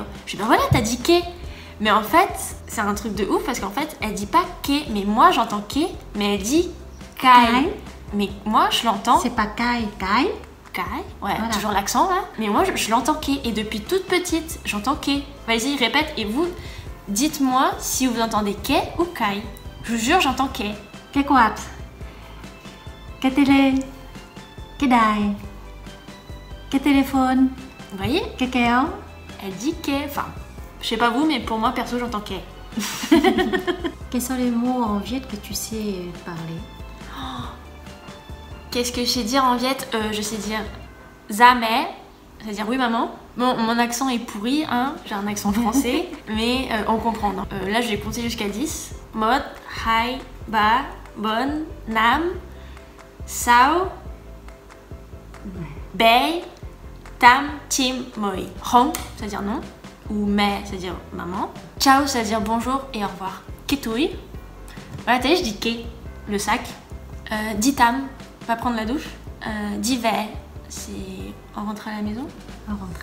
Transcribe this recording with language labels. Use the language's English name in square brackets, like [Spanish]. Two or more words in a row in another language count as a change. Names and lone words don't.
[French] Je dis ben voilà t'as dit ke. Mais en fait c'est un truc de ouf parce qu'en fait elle dit pas ke, mais moi j'entends ke, mais elle dit kai. Kai. Mais moi je l'entends. C'est pas Kai, Kai. Kai, ouais, Voilà. toujours l'accent là. Mais moi je l'entends ke et depuis toute petite j'entends ke. Vas-y répète et vous dites-moi si vous entendez ke ou kai. Je vous jure j'entends ke. [Vietnamese] Cái quạt. Cái télé. Cái đài. Cái téléphone. [French] Vous voyez? [Vietnamese] Cái kéo. [French] Elle dit ke. Enfin, je sais pas vous mais pour moi perso j'entends ke. Quels sont les mots en viet que tu sais parler? Qu'est-ce que je sais dire en viet? Je sais dire [Vietnamese] za mẹ, [French] c'est-à-dire oui maman. Bon, mon accent est pourri, hein, j'ai un accent français, mais on comprend. Là, je vais compter jusqu'à 10. [Vietnamese] Một, hai, ba, bon, nam, sao, bay, tam, tim, moi. [French] Hong, c'est-à-dire non. Ou mẹ, c'est-à-dire maman. Ciao, c'est-à-dire bonjour et au revoir. Ketui. Voilà, t'as vu, je dis ke, le sac. Ditam, va prendre la douche. Diver, c'est on rentre à la maison. On rentre.